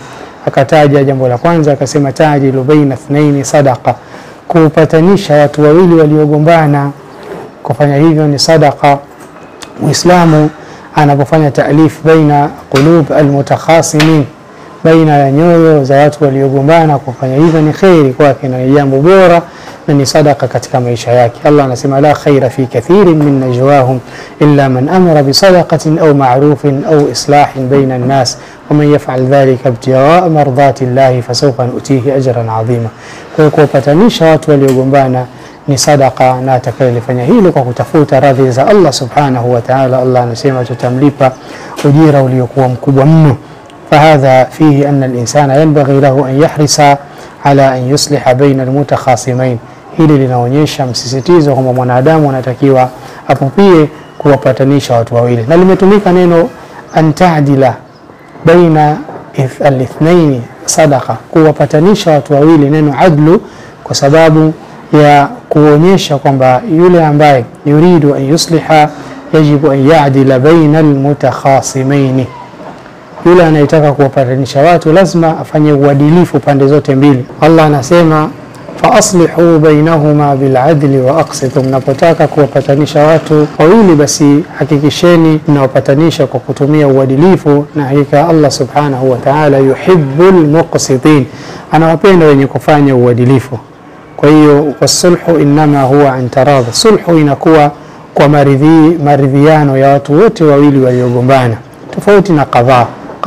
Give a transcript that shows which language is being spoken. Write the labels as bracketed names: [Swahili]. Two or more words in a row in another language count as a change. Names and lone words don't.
[Swahili] Akataja jambo la kwanza, akasema [Arabic] تعدل بين اثنين صدقة, [Swahili] kupatanisha watu wawili waliogombana, kufanya hivyo ni sadaqa. Muislamu anapofanya [Arabic] تأليف بين قلوب المتخاصمين, [Swahili] baina ya nyoyo za watu waliogombana, kufanya hivyo ni khairi kwake na jambo bora na ni sadaqa katika maisha yake. [Arabic] Allah anasema لا خير في كثير من نجواهم إلا من أمر بصدقة أو معروف أو إصلاح بين الناس ومن يفعل ذلك ابتغاء مرضات الله فسوف نؤتيه أجرا عظيما. [Swahili] Kwa kupatanisha watu waliogombana ni sadaqa, na atakayefanya hilo kwa kutafuta radhi za Allah [Arabic] سبحانه وتعالى, [Swahili] Allah anasema tutamlipa ujira uliokuwa mkubwa mno. [Arabic] فهذا فيه أن الإنسان ينبغي له أن يحرص على أن يصلح بين المتخاصمين. [Swahili] Hili linaonyesha msisitizo kwamba mwanadamu anatakiwa apupie kuwapatanisha watu wawili, na limetumika neno [Arabic] أن تعدل بين الاثنين صدقة, [Swahili] kuwapatanisha watu wawili, neno adlu, kwa sababu ya kuonyesha kwamba yule ambaye [Arabic] يريد أن يصلح يجب أن يعدل بين المتخاصمين. [Swahili] Yule anayetaka kuwapatanisha watu lazima afanye uadilifu pande zote mbili. Allah anasema [Arabic] فأصلحوا بينهما بالعدل وأقسطوا, [Swahili] mnapotaka kuwapatanisha watu wawili basi hakikisheni mnawapatanisha kwa kutumia uadilifu, na hakika Allah [Arabic] سبحانه وتعالى يحب المقسطين, [Swahili] anawapenda wenye kufanya uadilifu. Kwa hiyo [Arabic] والصلح إنما هو أن تراضي, [Swahili] sulhu inakuwa kwa maridhiano ya watu wote wawili waliogombana, tofauti na qadha.